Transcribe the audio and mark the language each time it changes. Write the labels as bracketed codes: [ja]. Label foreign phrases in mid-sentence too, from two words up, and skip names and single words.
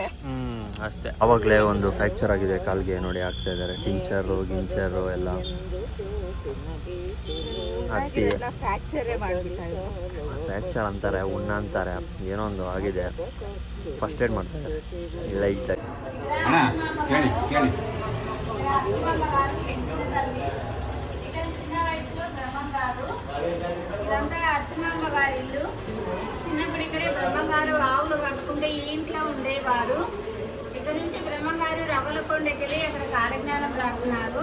[kn] ಅಷ್ಟೇ. ಅವಾಗಲೇ ಒಂದು ಫ್ರ್ಯಾಕ್ಚರ್ ಆಗಿದೆ ಕಾಲ್ಗೆ ನೋಡಿ, ಆಗ್ತಾ ಇದ್ದಾರೆ. ಗಿಂಚರು ಎಲ್ಲ ಫ್ರ್ಯಾಕ್ಚರ್ ಅಂತಾರೆ, ಉಣ್ಣ ಅಂತಾರೆ, ಏನೋ ಒಂದು ಆಗಿದೆ. [en] first aid [kn] ಮಾಡ್ತಾರೆ ಲೈಟಾಗಿ. [te] ఇదంతా అచ్చమాంబ గారి ఇల్లు. చిన్నప్పుడు ఇక్కడే బ్రహ్మగారు ఆవులు కాసుకుంటే ఈ ఇంట్లో ఉండేవారు. ఇక్కడ నుంచి బ్రహ్మగారు రవ్వలకొండకి వెళ్ళి అక్కడ కాలజ్ఞానం రాసినారు.